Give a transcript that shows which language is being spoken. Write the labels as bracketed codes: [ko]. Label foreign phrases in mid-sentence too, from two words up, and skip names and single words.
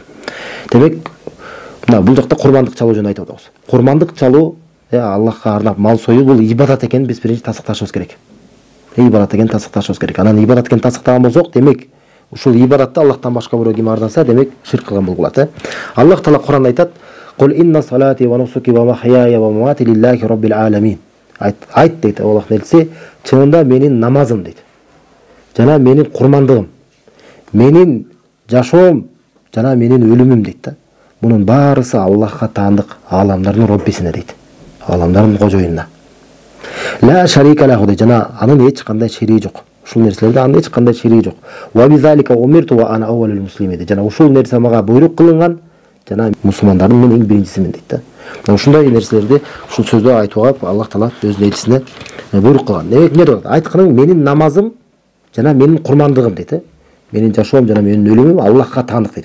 [ky] Демек, мына бул жакта курмандык чалуу жөнүндө айтып атабыз. Курмандык чалуу, Аллахка арнап мал союу бул ибадат экенин биз биринчи тасыкташыбыз керек. Ибадат экенин тасыкташыбыз керек. Анан ибадат экенин тасыктаган болсок, демек, ушул ибадатты Аллахтан башка бирөө ким арнаса, демек ширк кылган болуп калат, Аллах Таала Куранда айтат: [ar] "قل إن صلاتي ونسكي ومحياي ومماتي لله رب العالمين." [ky] Айт дейт Аллахтын элчиси, чынында менин намазым дейт. Жана менин курмандыгым, менин жашоом жана менин өлүмүм дейт да. Мунун баарысы Аллахка таандык, аламдардын Роббисине дейт. Аламдардын кожоюнуна. [ar] لا شريك له дейт. [ky] Жана анын эч кандай шериги жок. Ушул нерселерде анын эч кандай шериги жок. [ar] وبذلك أمرت وأنا أول المسلمين. [ky] Жана ушул нерсе мага буйрук кылынган, жана мусулмандардын мен эң биринчисимин дейт да. Ушундай нерселерди ушул сөздү айтууга Аллах Таала өзүнүн элчисине буйрук кылган. Демек, эмне болот? Айтканың менин намазым жана менин курмандыгым дейт, Менин жашоом жана менин өлүмүм Аллахка таандык дейт.